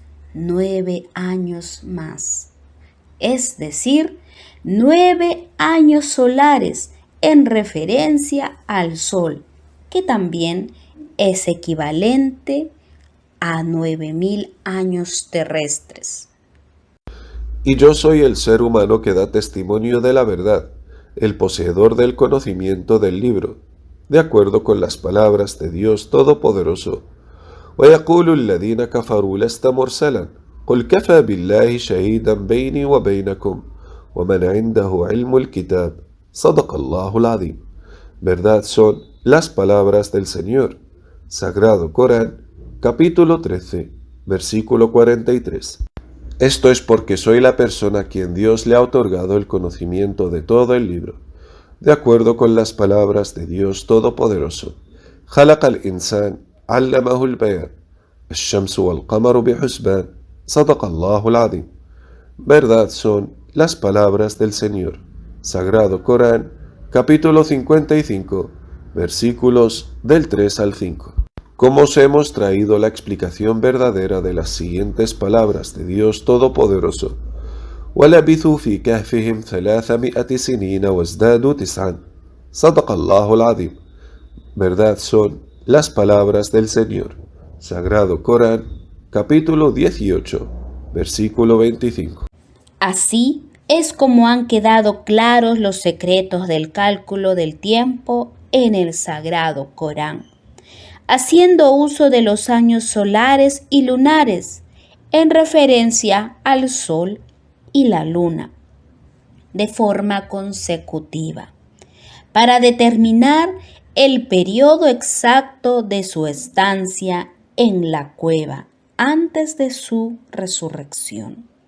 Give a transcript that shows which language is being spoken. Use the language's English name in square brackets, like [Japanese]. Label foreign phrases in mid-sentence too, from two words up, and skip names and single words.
[Spanish] 9 años más, es decir, 9 años solares en referencia al Sol, que también es equivalente a 9000 años terrestres. Y yo soy el ser humano que da testimonio de la verdad, el poseedor del conocimiento del libro, de acuerdo con las palabras de Dios Todopoderoso. [Arabic] وَيَقُولُ الَّذِينَ كَفَرُوا لَسْتَ مُرْسَلًا قُلْ كَفَى بِاللَّهِ شَهِيدًا بَيْنِي وَبَيْنَكُمْ وَمَنْ عِنْدَهُ عِلْمُ الْكِتَابِ صَدَقَ اللَّهُ الْعَظِيمُ. [Spanish] Verdad son las palabras del Señor. Sagrado Corán, capítulo 13, versículo 43. Esto es porque soy la persona a quien Dios le ha otorgado el conocimiento de todo el libro, de acuerdo con las palabras de Dios Todopoderoso. [Arabic] خَلَقَ الْإِنسَانَ عَلَّمَهُ الْبَيَانَ الشَّمْسُ وَالْقَمَرُ بِحُسْبَانٍ صَدَقَ اللَّهُ الْعَظِيمُ. [Spanish] Verdad son las palabras del Señor. Sagrado Corán, capítulo 55, versículos del 3 al 5. Como os hemos traído la explicación verdadera de las siguientes palabras de Dios Todopoderoso. [Arabic] وَلَبِثُوا فِي كَهْفِهِمْ 300 سِنِينَ وَازْدَادُوا تِسْعًا صَدَقَ اللَّهُ الْعَظِيمُ. [Spanish] Verdad son las palabras del Señor. Sagrado Corán, capítulo 18, versículo 25. Así es como han quedado claros los secretos del cálculo del tiempo en el Sagrado Corán, haciendo uso de los años solares y lunares en referencia al Sol y la Luna, de forma consecutiva, para determinar el periodo exacto de su estancia en la cueva antes de su resurrección.